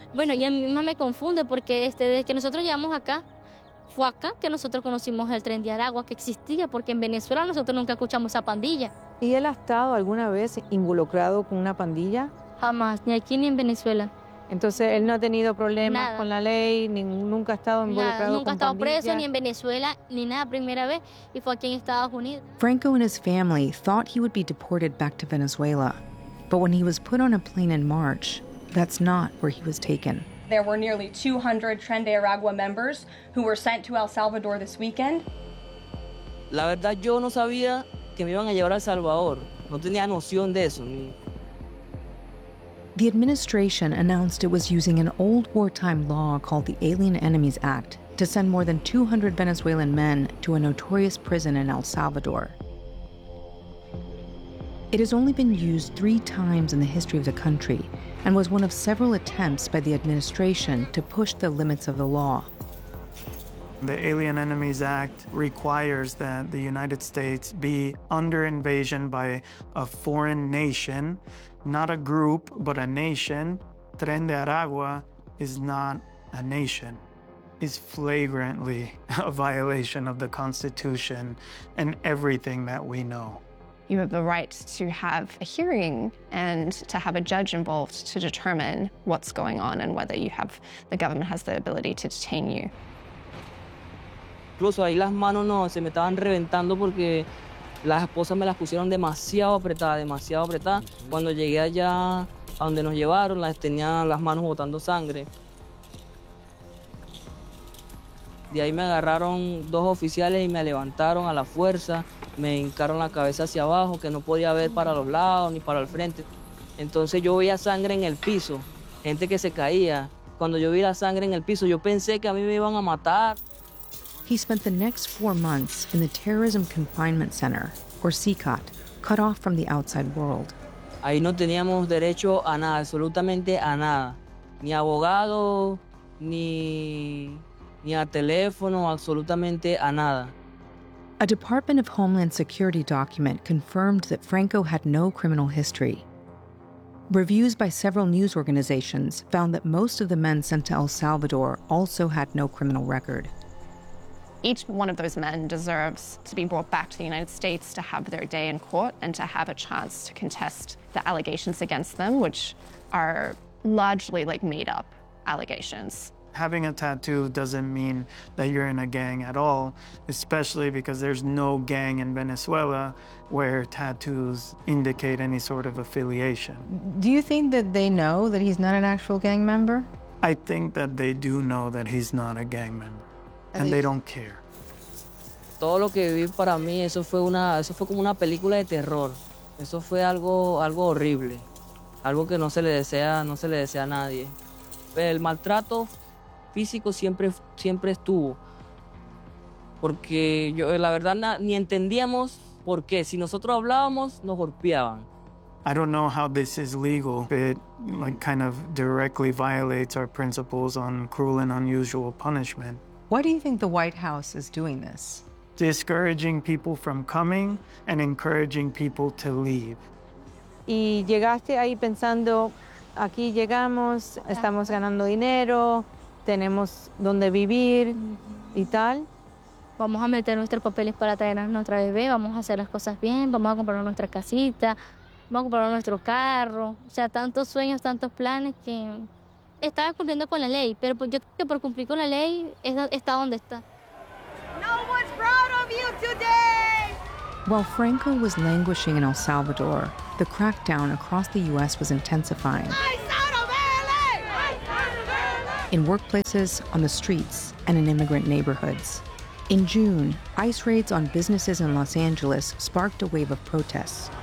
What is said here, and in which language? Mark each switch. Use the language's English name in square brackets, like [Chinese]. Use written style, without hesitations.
[Spanish] Bueno, y a mí me confunde porque desde que nosotros llegamos acá, fue acá que nosotros conocimos el Tren de Aragua, que existía, porque en Venezuela nosotros nunca escuchamos esa pandilla. ¿Y él ha estado alguna vez involucrado con una pandilla? Jamás, ni aquí ni en Venezuela. Entonces, él no ha tenido problemas nada con la ley, ni nunca ha estado involucrado nada, nunca con ha estado pandillas preso, ni en Venezuela, ni nada, primera vez, y fue aquí en Estados Unidos. [English] Franco and his family thought he would be deported back to Venezuela. But when he was put on a plane in March, that's not where he was taken. There were nearly 200 Tren de Aragua members who were sent to El Salvador this weekend. [Spanish] La verdad, yo no sabía que me iban a llevar a El Salvador. No tenía noción de eso. [English] The administration announced it was using an old wartime law called the Alien Enemies Act to send more than 200 Venezuelan men to a notorious prison in El Salvador. It has only been used three times in the history of the country and was one of several attempts by the administration to push the limits of the law. The Alien Enemies Act requires that the United States be under invasion by a foreign nation, not a group, but a nation. Tren de Aragua is not a nation. It's flagrantly a violation of the Constitution and everything that we know. You have the right to have a hearing and to have a judge involved to determine what's going on and whether you have the government has the ability to detain you. [Spanish] Incluso ahí las manos no se me estaban reventando porque las esposas me las pusieron demasiado apretadas. Cuando llegué allá a donde nos llevaron, las tenía las manos botando sangre. De ahí me agarraron dos oficiales y me levantaron a la fuerza. Me hincaron la cabeza hacia abajo, que no podía ver para los lados ni para el frente. Entonces yo veía sangre en el piso, gente que se caía. Cuando yo vi la sangre en el piso, yo pensé que a mí me iban a matar. [English] He spent the next 4 months in the Terrorism Confinement Center, or CECOT, cut off from the outside world. [Spanish] Ahí no teníamos derecho a nada, absolutamente a nada. Ni abogado, ni a teléfono, absolutamente a nada. [English] A Department of Homeland Security document confirmed that Franco had no criminal history. Reviews by several news organizations found that most of the men sent to El Salvador also had no criminal record. Each one of those men deserves to be brought back to the United States to have their day in court and to have a chance to contest the allegations against them, which are largely like made up allegations. Having a tattoo doesn't mean that you're in a gang at all, especially because there's no gang in Venezuela where tattoos indicate any sort of affiliation. Do you think that they know that he's not an actual gang member? I think that they do know that he's not a gang member. And they don't care. [Spanish] Todo lo que viví para mí, eso fue como una película de terror. Eso fue algo horrible. Algo que no se le desea a nadie. Pero el maltrato físico siempre estuvo. Porque yo la verdad ni entendíamos por qué. Si nosotros hablábamos, nos golpeaban. [English] I don't know how this is legal. It like kind of directly violates our principles on cruel and unusual punishment. Why do you think the White House is doing this? Discouraging people from coming and encouraging people to leave. [Spanish] Y llegaste ahí pensando, aquí llegamos, estamos ganando dinero, tenemos donde vivir y tal. Vamos a meter nuestros papeles para traer a nuestra bebé, vamos a hacer las cosas bien, vamos a comprar nuestra casita, vamos a comprar nuestro carro. O sea, tantos sueños, tantos planes que estaba cumpliendo con la ley, pero yo creo que por cumplir con la ley está donde está. [English] No one's proud of you today. While Franco was languishing in El Salvador, the crackdown across the U.S. was intensifying. Ice out of LA! In workplaces, on the streets, and in immigrant neighborhoods. In June, ICE raids on businesses in Los Angeles sparked a wave of protests.